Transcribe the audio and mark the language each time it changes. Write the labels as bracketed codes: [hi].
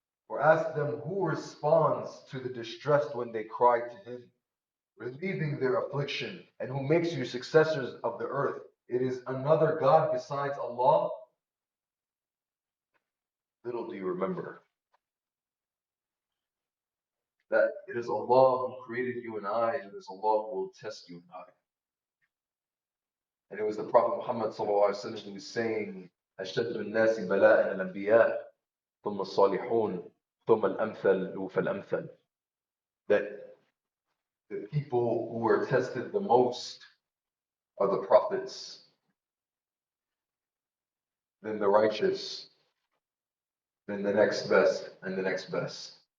[en] Or ask them who responds to the distressed when they cry to Him, relieving their affliction, and who makes you successors of the earth. It is another God besides Allah. Little do you remember that it is Allah who created you and I, and it is Allah who will test you and I. And it was the Prophet Muhammad ﷺ who was saying, [ar] أشد الناس بلاء الأنبياء ثم الصالحون ثم الأمثل فالأمثل. [en] That the people who were tested the most are the prophets, then the righteous, then the next best, and the next best.